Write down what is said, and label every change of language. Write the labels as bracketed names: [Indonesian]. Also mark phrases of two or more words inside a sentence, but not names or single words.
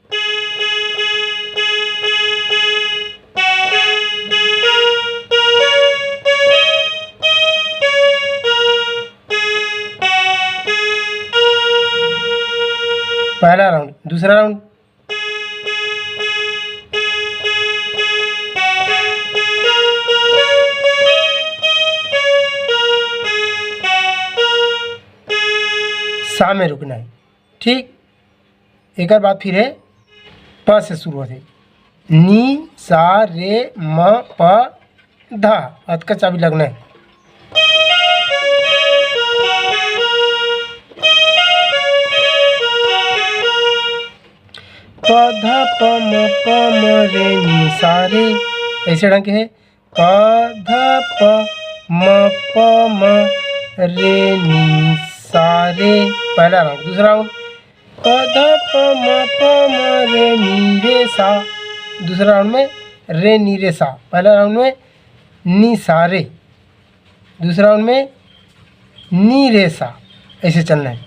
[Hindi] पहला राउंड, दूसरा राउंड सा में रुकना है, ठीक। एक बात फिर है प से शुरू होते, नी सा रे म प धा, अत का चाबी लगना है। प ध प म रे नी सा रे, ऐसे ढंग के है। प ध प म रे नी सा रे, पहला राउंड। दूसरा राउंड प ध प म रे नी रे सा, दूसरा राउंड में रे नी रे सा, पहला राउंड में नी सा रे, दूसरा राउंड में नी रे सा, ऐसे चलना है।